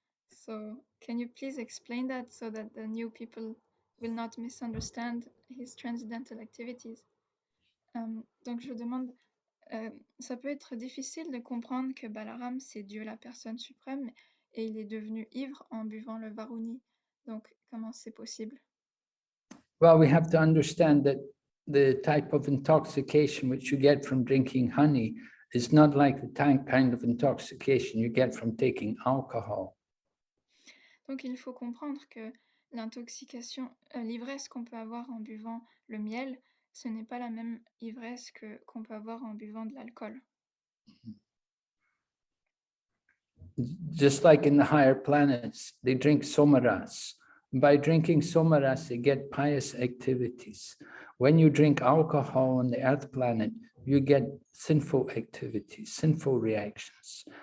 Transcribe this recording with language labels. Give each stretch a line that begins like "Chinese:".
English: So can you please explain that so that the new people will not misunderstand his transcendental activities?
French: Donc je demande, ça peut être difficile de comprendre que Balaram c'est Dieu la personne suprême et il est devenu ivre en buvant le Varuni. Donc comment c'est possible?
English: Well, we have to understand that the type of intoxication which you get from drinking honey is not like the kind of intoxication you get from taking alcohol.
French: Donc il faut comprendre que l'intoxication, l'ivresse qu'on peut avoir en buvant le miel, ce n'est pas la même ivresse qu'on peut avoir en buvant de l'alcool.
English: Just like in the higher planets, they drink somaras. By drinking somaras, they get pious activities. When you drink alcohol on the earth planet, you get sinful activities, sinful reactions.